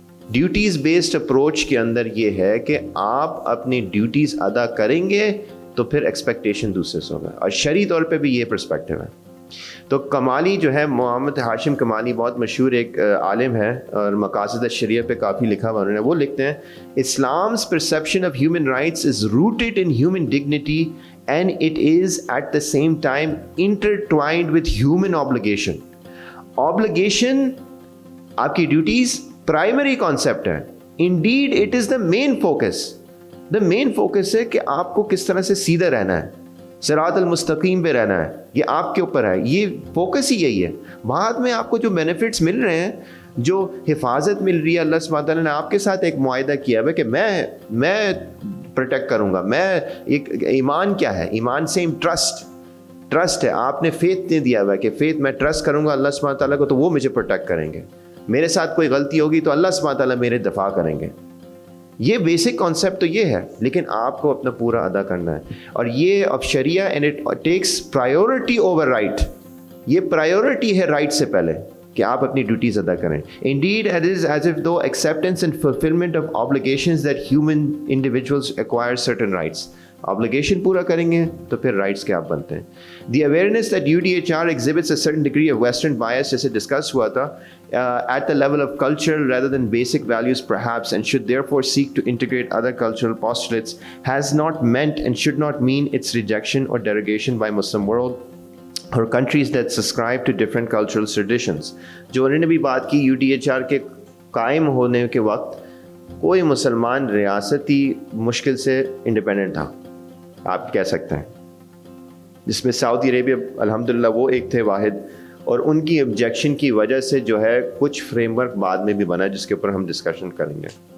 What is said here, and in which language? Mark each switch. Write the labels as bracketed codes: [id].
[ur] Duties based approach کے اندر یہ ہے کہ آپ اپنی ڈیوٹیز ادا کریں گے تو پھر ایکسپیکٹیشن دوسرے سے ہوگا. اور شرعی طور پہ بھی یہ پرسپیکٹیو ہے. تو کمالی جو ہے محمد ہاشم کمالی بہت مشہور ایک عالم ہے اور مقاصد الشریعہ پہ کافی لکھا ہوا انہوں نے. وہ لکھتے ہیں [en] Islam's perception of human rights is rooted in human dignity and it is at the same time intertwined with human obligation. [ur] Obligation آپ کی ڈیوٹیز پرائمری کانسیپٹ ہے. [en] Indeed it is the main focus. The main focus [ur] ہے کہ آپ کو کس طرح سے سیدھا رہنا ہے, صراط المستقیم پہ رہنا ہے, یہ آپ کے اوپر ہے, یہ فوکس ہی یہی ہے. بعد میں آپ کو جو بینیفٹس مل رہے ہیں, جو حفاظت مل رہی ہے, اللہ سبحانہ تعالیٰ نے آپ کے ساتھ ایک معاہدہ کیا ہے کہ میں پروٹیکٹ کروں گا. میں ایک ایمان کیا ہے, ایمان سیم ٹرسٹ ہے. آپ نے فیتھ دے دیا ہوا ہے کہ فیتھ میں ٹرسٹ کروں گا اللہ سبحانہ تعالیٰ کو تو وہ مجھے پروٹیکٹ کریں گے. میرے ساتھ کوئی غلطی ہوگی تو اللہ سبحانہ تعالیٰ میرے دفاع کریں گے. یہ بیسک کانسیپٹ تو یہ ہے, لیکن آپ کو اپنا پورا ادا کرنا ہے. اور یہ اب [en] Sharia and it takes priority over right. [ur] یہ پرائیورٹی ہے رائٹ سے پہلے کہ آپ اپنی ڈیوٹیز ادا کریں. [en] Indeed it is as if though acceptance and fulfillment of obligations that human individuals acquire certain rights. [ur] obligation پورا کریں گے تو پھر رائٹس کے آپ بنتے ہیں. [en] The awareness that UDHR exhibits a certain degree of Western bias [ur] جیسے ڈسکس ہوا تھا [en] at the level of culture rather than basic values perhaps, and should therefore seek to integrate other cultural postulates, has not meant and should not mean its rejection or derogation by Muslim world or countries that subscribe to different cultural traditions. [ur] جو انہوں نے بھی بات کی UDHR کے قائم ہونے کے وقت کوئی مسلمان ریاستی مشکل سے انڈیپینڈنٹ تھا, آپ کہہ سکتے ہیں, جس میں سعودی عربیہ الحمدللہ وہ ایک تھے واحد, اور ان کی آبجیکشن کی وجہ سے جو ہے کچھ فریم ورک بعد میں بھی بنا جس کے اوپر ہم ڈسکشن کریں گے.